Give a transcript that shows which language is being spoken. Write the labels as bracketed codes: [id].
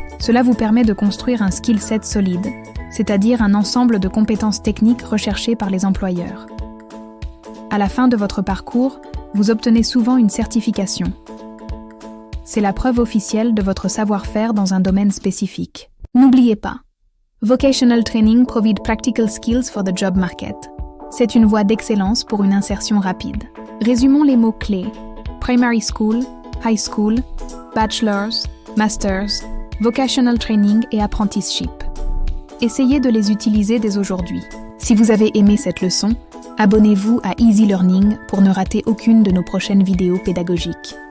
[fr] Cela vous permet de construire un skill set solide, c'est-à-dire un ensemble de compétences techniques recherchées par les employeurs. À la fin de votre parcours, vous obtenez souvent une certification. C'est la preuve officielle de votre savoir-faire dans un domaine spécifique. N'oubliez pas, [en] Vocational Training provide practical skills for the job market. [fr] C'est une voie d'excellence pour une insertion rapide. Résumons les mots-clés: primary school, high school, bachelor's, master's, vocational training et apprenticeship. Essayez de les utiliser dès aujourd'hui. Si vous avez aimé cette leçon, abonnez-vous à Easy Learning pour ne rater aucune de nos prochaines vidéos pédagogiques.